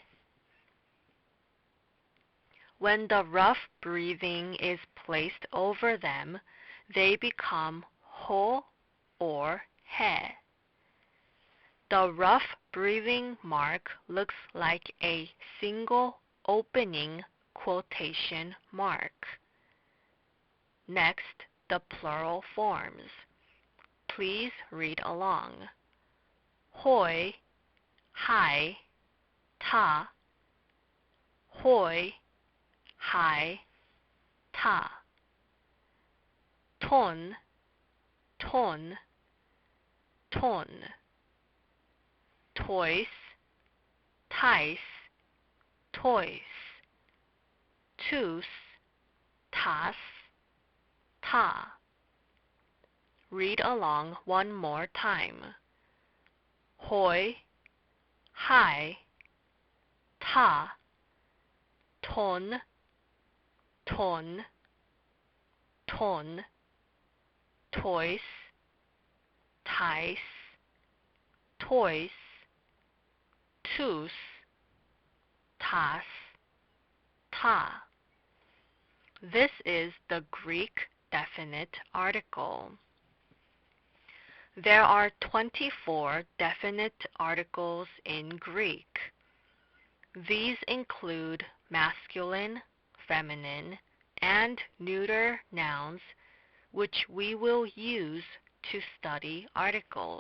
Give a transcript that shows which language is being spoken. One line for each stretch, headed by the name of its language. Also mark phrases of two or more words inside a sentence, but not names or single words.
English: When the rough breathing is placed over them, they become ho or he. The rough breathing mark looks like a single opening quotation mark. Next, the plural forms. Please read along.
Greek: οἱ, αἱ, τά. οἱ, αἱ, τά. τῶν, τῶν, τῶν. τοῖς, ταῖς, τοῖς. τούς, τάς, τά.
English: read along one more time.
Greek: οἱ, αἱ, τά, τῶν, τῶν, τῶν, τοῖς, ταῖς, τοῖς, τούς, τάς, τά.
English: This is the Greek definite article. There are 24 definite articles in Greek. These include masculine, feminine, and neuter nouns, which we will use to study articles.